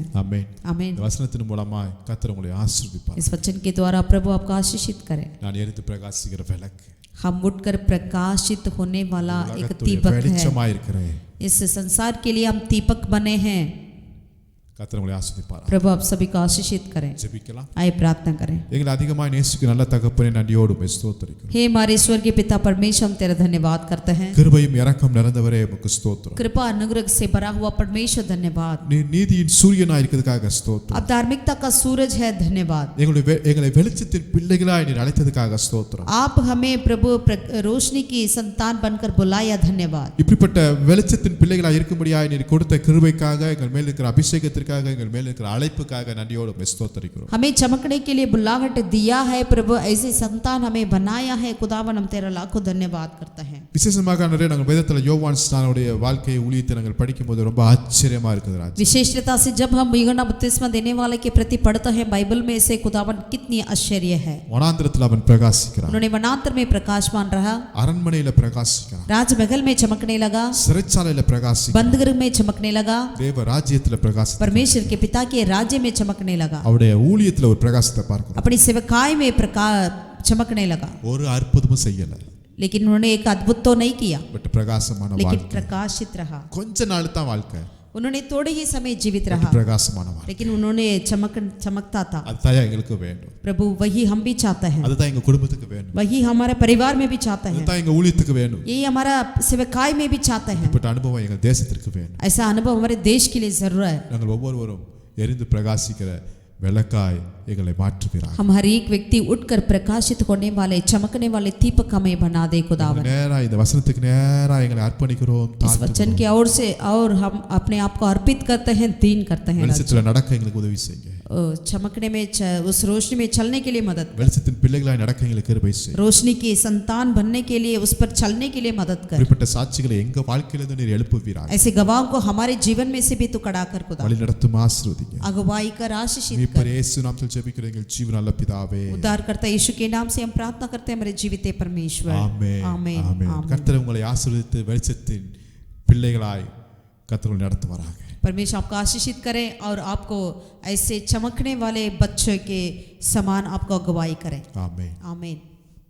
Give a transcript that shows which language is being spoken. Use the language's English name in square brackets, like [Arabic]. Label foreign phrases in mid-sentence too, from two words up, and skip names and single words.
[Tamil] ஆமென் [Hindi] आमीन [Tamil] இந்த வசனத்தின் மூலமா கர்த்தர் உங்களை ஆசீர்வதிப்பார் [Hindi] इस वचन के द्वारा प्रभु आपको आशीषित करे [Tamil] நான் எரிந்து பிரகாசிக்கிற விளக்கு [Hindi] हम उठकर प्रकाशित होने वाला एक [Tamil] உலகத்துடைய [Hindi] दीपक है [Tamil] வெளிச்சமாய் இருக்கிறேன் [Hindi] इस संसार के लिए हम दीपक बने हैं [Tamil] கர்த்தர் உங்களை ஆசீர்வதிப்பார். [Hindi] प्रभु आप सभी को आशीषित करें. [Tamil] ஜெபிக்கலாம். [Hindi] आइए प्रार्थना करें. [Tamil] எங்களை அதிகமாக நேசிக்கும் நல்ல தகப்பனே நன்றியோடு உம்மை ஸ்தோத்திரிக்கிறோம். [Hindi] हे हमारे स्वर्गीय पिता परमेश्वर, हम तेरा धन्यवाद करते हैं. [Tamil] கிருபையும் இரக்கம் நிறைந்தவரே உமக்கு ஸ்தோத்திரம். [Hindi] कृपा अनुग्रह से भरा हुआ परमेश्वर धन्यवाद. [Tamil] நீ நீதியின் சூரியனாய் இருக்கிறதுக்காக ஸ்தோத்திரம். [Hindi] अब धार्मिकता का सूरज है, धन्यवाद. [Tamil] எங்களை வெளிச்சத்தின் பிள்ளைகளாய் நீர் அழைத்ததுக்காக ஸ்தோத்திரம். [Hindi] आप हमें प्रभु रोशनी की संतान बनकर बुलाया, धन्यवाद. [Tamil] இப்படிப்பட்ட வெளிச்சத்தின் பிள்ளைகளாய் இருக்கும்படியாய் நீர் கொடுத்த கிருபைக்காக, எங்கள் மேல் இருக்கிற அபிஷேகத்திற்காக, எங்கள் மேல் இருக்கிற அழைப்புக்காக நன்றியோடு உம்மை ஸ்தோத்திரிக்கிறோம். [Hindi] हमें चमकने के लिए बुलाहट दिया है प्रभु, ऐसी संतान हमें बनाया है खुदावन, हम तेरा लाखों धन्यवाद करते हैं. [Tamil] விசேஷமாக நிறைய நாங்கள் வேதத்தில் யோவான் ஸ்நானனுடைய வாழ்க்கையை ஊழியத்தை நாங்கள் படிக்கும்போது ரொம்ப ஆச்சரியமா இருக்குது ராஜா. [Hindi] विशेषता से जब हम यूहन्ना बपतिस्मा देने वाले के प्रति पढ़ते हैं बाइबल में से, खुदावन कितनी आश्चर्य है. [Tamil] வனாந்திரத்தில் அவன் பிரகாசிக்கிறான். [Hindi] उन्होंने वनांतर में प्रकाशमान रहा, [Tamil] அரண்மனையில பிரகாசிக்கிறான், [Hindi] राजमहल में चमकने लगा, [Tamil] சிறைச்சாலையில பிரகாசிக்கிறான், [Hindi] बंदगृह में चमकने लगा, [Tamil] தேவ ராஜ்யத்துல பிரகாசிக்கிறான், [Hindi] परमेश्वर के पिता के राज्य में चमकने लगा, [Tamil] அவருடைய ஊழியத்துல ஒரு பிரகாசத்தை பார்க்கிறோம். [Hindi] अपनी सेवकाई में चमकने लगा. [Tamil] ஒரு அற்புதமும் செய்யல, [Hindi] लेकिन उन्होंने एक अद्भुत तो नहीं किया, [Tamil] பட் பிரகாசமான [Hindi] लेकिन [Tamil] வாழ்க்கை. [Hindi] प्रकाशित रहा. [Tamil] கொஞ்ச நாள் தான் வாழ்க்கை, [Hindi] उन्होंने थोड़े ही समय जीवित रहा, [Tamil] பிரகாசமான வாழ்க்கை. [Hindi] लेकिन उन्होंने चमकता था. [Tamil] அதுதான் எங்களுக்கு வேண்டும், [Hindi] प्रभु वही हम भी चाहते हैं, [Tamil] அதுதான் எங்க குடும்பத்துக்கு வேண்டும், [Hindi] वही हमारे परिवार में भी चाहते हैं, [Tamil] அதுதான் எங்க ஊழியத்துக்கு வேண்டும். [Hindi] यही हमारा सेवकाई में भी चाहते हैं. [Tamil] இப்படி அனுபவம் எங்கள் தேசத்திற்கு வேண்டும். [Hindi] ऐसा अनुभव हमारे देश के लिए जरूर है. [Tamil] நாங்கள் ஒவ்வொருவரும் எரிந்து பிரகாசிக்கிற விளக்காய் எங்களை மாற்றுகிறார். [Hindi] हम हर एक व्यक्ति उठकर प्रकाशित होने वाले चमकने वाले दीपक हमें बना दे खुदावन. [Tamil] நேரா இந்த வசனத்துக்கு நேரா எங்களை அர்ப்பணிக்கிறோம். [Hindi] इस वचन की ओर से और हम अपने आप को अर्पित करते हैं, दीन करते हैं. [Tamil] வெளிச்சத்துல நடக்க எங்களுக்கு உதவி செய்யுங்க. [Hindi] चमकने में उस रोशनी में चलने के लिए मदद, [Tamil] வெளிச்சத்தின் பிள்ளைகளாய் நடக்க எங்களுக்கு கிருபை செய்யுங்க. [Hindi] रोशनी की संतान बनने के लिए उस पर चलने के लिए मदद कर. [Tamil] இப்படிப்பட்ட சாட்சிகளை எங்க வாழ்க்கையிலிருந்து நீர் எழுப்புவீராக. [Hindi] ऐसे गवाहों को हमारे जीवन में से भी तू कड़ा कर खुदा, [Tamil] வழி நடத்தும் ஆசீர்வதிங்க. [Hindi] अगुवाई कर, आशीषित कर. [Tamil] மீட்பர் இயேசு நாமத்தில் ஜெபிக்கிறேன் எங்கள் ஜீவனுள்ள பிதாவே. [Hindi] उद्धारकर्ता यीशु के नाम से हम प्रार्थना करते हैं, मेरे जीवित परमेश्वर. [Tamil] ஆமென். [Hindi] आमीन. [Tamil] ஆமென். [Hindi] आमीन. [Tamil] கர்த்தர் உங்களை ஆசீர்வதித்து வெளிச்சத்தின் பிள்ளைகளாய் கர்த்தர் உங்களை நடத்துவாராக. [Hindi] परमेश्वर आपको आशीषित करें और आपको ऐसे चमकने वाले बच्चों के समान आपको अगुवाई करें. [Tamil] ஆமென். [Hindi] आमीन.